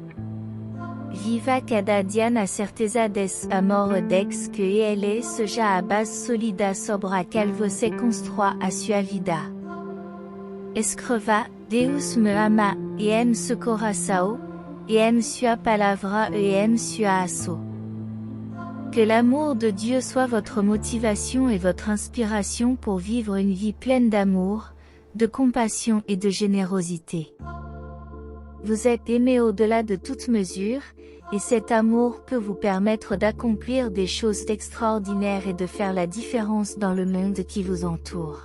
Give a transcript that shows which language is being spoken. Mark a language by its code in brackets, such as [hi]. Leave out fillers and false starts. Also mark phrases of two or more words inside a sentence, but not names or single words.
[pt] Viva cada dia na certeza desse amor e desde que ele seja a base sólida sobre a qual você constrói a sua vida. Escreva, Deus me ama, e ame seu coração, e ame sua palavra e ame sua ação. [fr] Que l'amour de Dieu soit votre motivation et votre inspiration pour vivre une vie pleine d'amour, de compassion et de générosité. Vous êtes aimé au-delà de toute mesure, et cet amour peut vous permettre d'accomplir des choses extraordinaires et de faire la différence dans le monde qui vous entoure.